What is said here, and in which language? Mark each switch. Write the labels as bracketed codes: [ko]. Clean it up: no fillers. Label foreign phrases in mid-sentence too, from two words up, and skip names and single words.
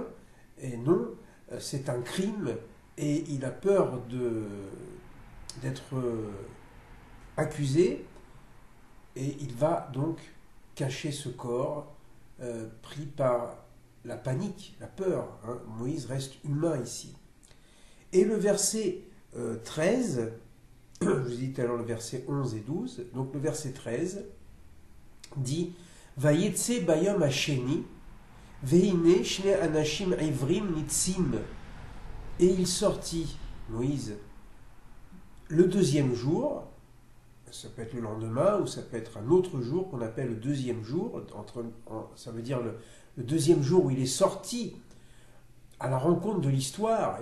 [fr] Et non, c'est un crime et il a peur d'être accusé, et il va donc cacher ce corps pris par la panique, la peur. Moïse reste humain ici. Et le verset 13, je vous ai dit tout à l'heure le verset 11 et 12, donc le verset 13 dit « [he] ויצא ביום השני והנה שני אנשים עברים נצים [fr] » et il sortit, Moïse, le deuxième jour. Ça peut être le lendemain ou ça peut être un autre jour qu'on appelle le deuxième jour. Ça veut dire le deuxième jour où il est sorti à la rencontre de l'histoire.